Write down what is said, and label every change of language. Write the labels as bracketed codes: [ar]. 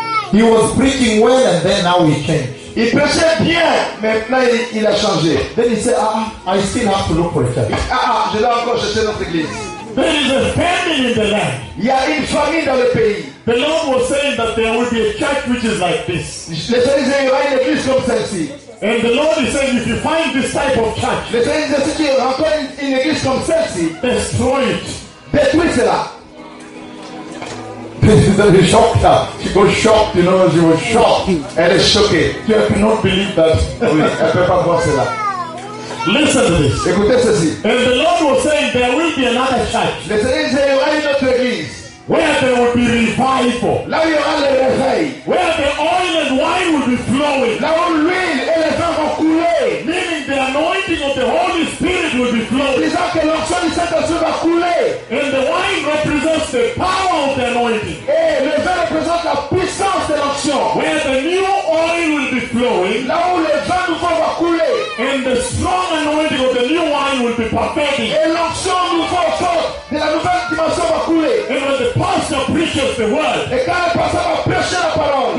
[en] He was preaching well and then now he changed. [fr] Il prêchait bien, mais là il a changé. [en] Then he said, I still have to look for a church. [fr] Je dois encore chercher notre église. [en] There is a famine in the land. [fr] Il y a une famine dans le pays. [en] The Lord was saying that there will be a church which is like this. [fr] Le Seigneur disait, il y aura une église comme celle-ci. [en] And the Lord is saying, if you find this type of church, [fr] le Seigneur disait, si tu rencontres une église comme celle-ci, [en] destroy it. [fr] Détruis cela. Elle est choquée. [en] She was shocked, you know, she was shocked. [fr] Elle est choquée. [en] She cannot believe that. [fr] Oui, elle ne peut pas voir cela. [en] Listen to this. [fr] Écoutez ceci. [en] And the Lord was saying there will be another church. [fr] Le Seigneur disait, il y aura une autre église. [en] Where there will be revival. [fr] Là où il y aura le réveil. [en] Where the oil and wine will be flowing. [fr] Là où l'huile et les vins vont couler. [en] Meaning the anointing of the Holy Spirit will be flowing. [fr] Disant que l'onction du Saint-Esprit va couler. [en] And the wine represents the power of the anointing. [fr] Et le vin représente la puissance de l'onction. [en] Where the new oil will be flowing. [fr] Là où les vins nouveaux vont couler. [en] And the strong anointing of the new wine will be perfecting. [fr] Et l'onction nouveau sort de la nouvelle dimension va couler. [en] And when the pastor preaches the word. [fr] Et quand le pasteur va prêcher la parole.